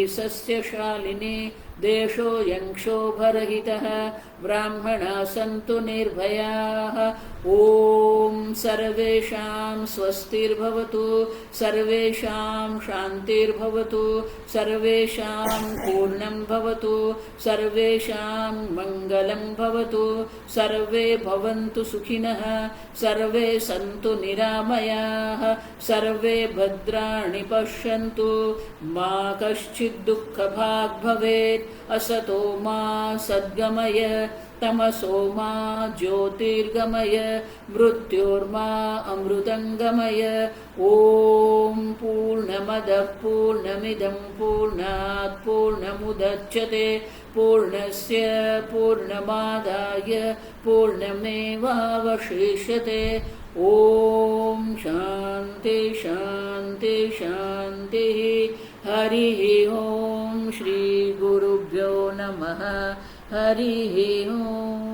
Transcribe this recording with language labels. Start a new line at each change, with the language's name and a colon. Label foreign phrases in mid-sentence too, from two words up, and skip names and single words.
Sanskrit: સસ્યશાલિની દેશો યંક્ષોભરહિતઃ બ્રાહ્મણા સંતુ નિર્ભયાઃ ઓમ સર્વેષાં સ્વસ્તિર્ભવતુ સર્વેષાં શાંતિર્ભવતુ સર્વેષાં પૂર્ણં ભવતુ સર્વેષાં મંગલં ભવતુ સર્વે ભવन्तु સુખિનઃ સર્વે સંતુ નિરામયાઃ સર્વે ભદ્રાણિ પશ્યन्तુ મા કશ્ચિદ દુઃખભાગ ભવેત असतो मा सद्गमय तमसो मा ज्योतिर्गमय मृत्योर्मा अमृतंगमय ओम पूर्णमदः पूर्णमिदं पूर्णात् पूर्णमुदच्यते पूर्णस्य पूर्णमादाय पूर्णमेवावशिष्यते ओम शांति शांति शांति हरिः ओम श्री गुरुभ्यो नमः हरिः ओम।